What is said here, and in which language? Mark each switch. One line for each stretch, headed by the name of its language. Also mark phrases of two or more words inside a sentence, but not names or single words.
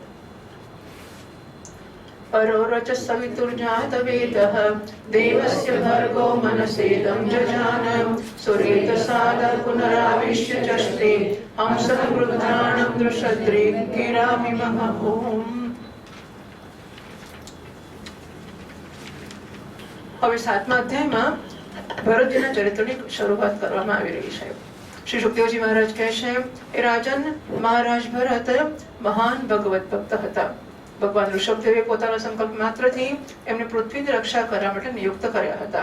Sanskrit: परोरच सवितुर्जातवेदः देवस्य भर्गो मनसेदं जजान सुरेतसादर पुनराविश्य चष्टे हंसः वृद्धाणं दृशद्रे गिरामिमः ओम।
Gujarati: હવે સાતમા અધ્યાયમાં ભરતજીના ચરિત્રની શરૂઆત કરવામાં આવી રહી છે। શ્રી સુખદેવજી મહારાજ કહે છે એ રાજન મહારાજ ભરત મહાન ભગવત ભક્ત હતા। ભગવાન ઋષભદેવે પોતાના સંકલ્પ માત્રથી એમને પૃથ્વીની રક્ષા કરવા માટે નિયુક્ત કર્યા હતા।